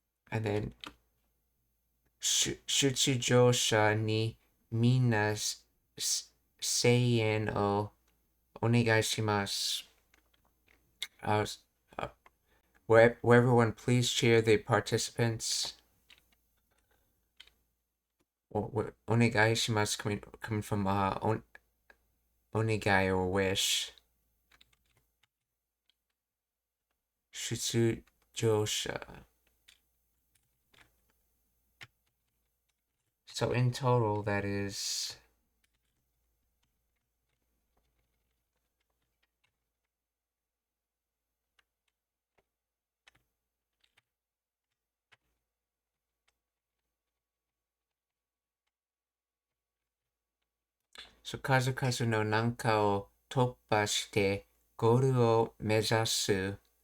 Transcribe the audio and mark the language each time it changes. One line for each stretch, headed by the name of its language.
English: And then
Japanese: 出場者にみんな声援をお願いします。
English: Where everyone please cheer the participants. お願いします coming from お願い or wish.
Japanese: 出場者
English: So in total, that is so
Japanese: 数々の難関を突破してゴールを目指す